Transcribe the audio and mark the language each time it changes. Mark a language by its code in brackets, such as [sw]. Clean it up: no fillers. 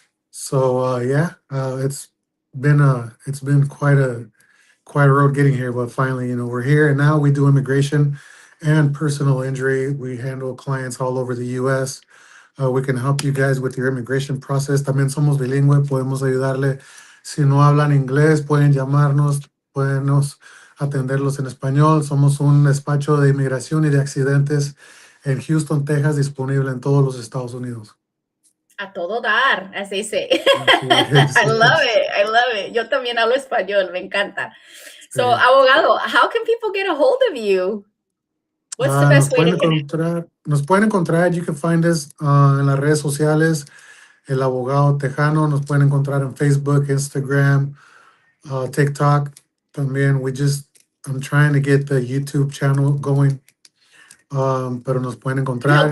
[en] So, yeah, it's been quite a road getting here, but finally, we're here, and now we do immigration and personal injury. We handle clients all over the U.S. We can help you guys with your immigration process. [es] También somos bilingüe, podemos ayudarle. Si no hablan inglés, pueden llamarnos, podemos atenderlos en español. Somos un despacho de inmigración y de accidentes en Houston, Texas, disponible en todos los Estados Unidos. A todo dar, [en] as they say. I love it. [es] Yo también hablo español, me encanta. [en] So, Abogado, how can people get a hold of you? What's the best way to get? [es] Nos pueden encontrar, [en] you can find us [es] en las redes sociales, El Abogado Tejano. Nos pueden encontrar en Facebook, Instagram, TikTok. También, [en] I'm trying to get the YouTube channel going, [es] pero nos pueden encontrar.